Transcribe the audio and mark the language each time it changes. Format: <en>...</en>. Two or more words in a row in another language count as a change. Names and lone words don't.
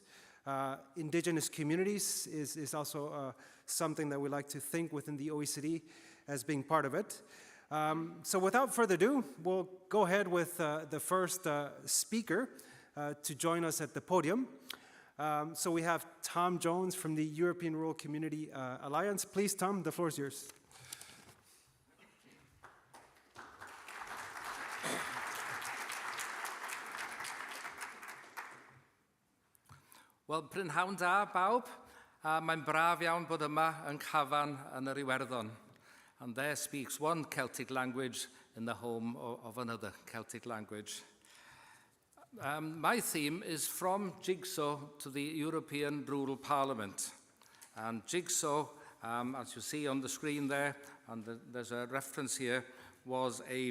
<en>Indigenous communities is also something that we like to think within the OECD as being part of it. So without further ado, we'll go ahead with the first speaker to join us at the podium. So we have Tom Jones from the European Rural Community Alliance. Please, Tom, the floor is yours.</en> <cy>Wel, prynhawn da, bawb. Mae'n braf iawn bod yma yn Cafan yn yr Iwerddon.</cy> <en>And there speaks one Celtic language in the home of another Celtic language. My theme is from Jigsaw to the European Rural Parliament. And Jigsaw, as you see on the screen there, and there's a reference here, was a</en>